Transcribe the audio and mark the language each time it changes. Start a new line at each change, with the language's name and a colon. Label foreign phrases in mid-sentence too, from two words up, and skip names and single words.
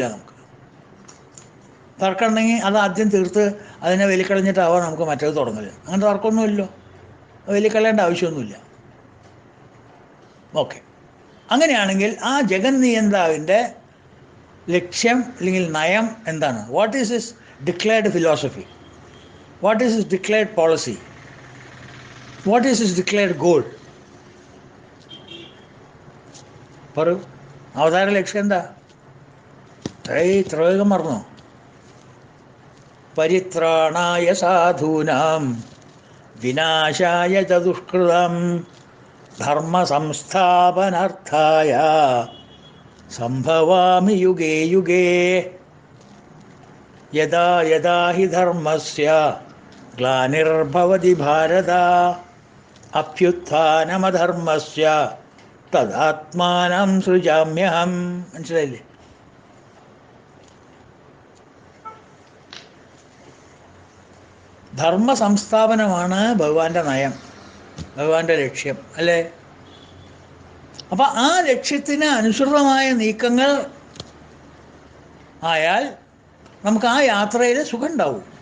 Malayalam: നമുക്ക് തർക്കം ഉണ്ടെങ്കിൽ അത് ആദ്യം തീർത്ത് അതിനെ വലിക്കളഞ്ഞിട്ടാവാം നമുക്ക് മറ്റേത് തുടങ്ങല്. അങ്ങനെ തർക്കമൊന്നുമില്ലല്ലോ, വലിക്കളയേണ്ട ആവശ്യമൊന്നുമില്ല. ഓക്കെ. അങ്ങനെയാണെങ്കിൽ ആ ജഗൻ നിയന്താവിൻ്റെ ലക്ഷ്യം അല്ലെങ്കിൽ നയം എന്താണ്?
English: What is his declared philosophy? What is his declared policy? What is his declared goal? പറയൂ.
Malayalam: അവതാര ലക്ഷ്യം എന്താ? ഇത്ര വേഗം മറന്നോ?
Sanskrit: പരിത്രാണായ സാധൂനാം വിനാശായ ച ദുഷ്കൃതം ധർമ്മ സംസ്ഥാപനാർത്ഥായ സംഭവാമി യുഗേ യുഗേ യദാ യദാ ഹി ധർമ്മസ്യ ഗ്ലാനിർഭവതി ഭാരത. അഭ്യുത്ഥാനമധർമ്മസ്യ തദാത്മാനം സൃജാമ്യഹം.
Malayalam: മനസ്സിലായില്ലേ? ധർമ്മ സംസ്ഥാപനമാണ് ഭഗവാന്റെ നയം, ഭഗവാന്റെ ലക്ഷ്യം, അല്ലേ? അപ്പം ആ ലക്ഷ്യത്തിന് അനുസൃതമായ നീക്കങ്ങൾ ആയാൽ നമുക്ക് ആ യാത്രയിൽ സുഖം ഉണ്ടാവും.